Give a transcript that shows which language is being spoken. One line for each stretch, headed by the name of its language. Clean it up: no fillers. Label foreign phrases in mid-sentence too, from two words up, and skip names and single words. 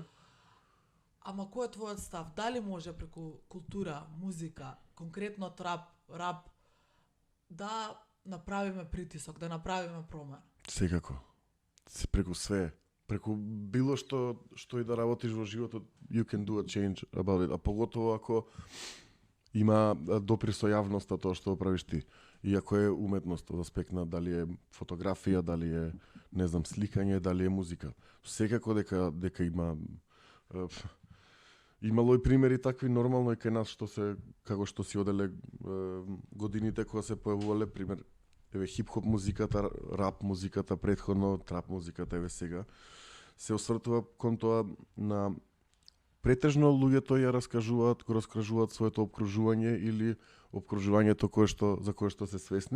Macedonian: Ама кој е твојот став? Дали може преку култура, музика, конкретно трап, рап да направиме притисок, да направиме промена? Секако. Преку све. Преку било што и да работиш во животот,
English: you can do a change about it.
Macedonian: А поготово ако има допир со јавноста тоа што правиш ти. И ако е уметност од аспект на дали е фотографија, дали е, не знам, сликање, дали е музика. Секако дека има имало и примери такви нормално и кај нас како што си оделе годините кога се појавувале пример еве хип-хоп музиката, рап музиката претходно, трап музиката еве сега се освртува кон тоа на претежно луѓето ја раскажуваат, го раскажуваат своето опкружување или опкружувањето за кое што се свесни.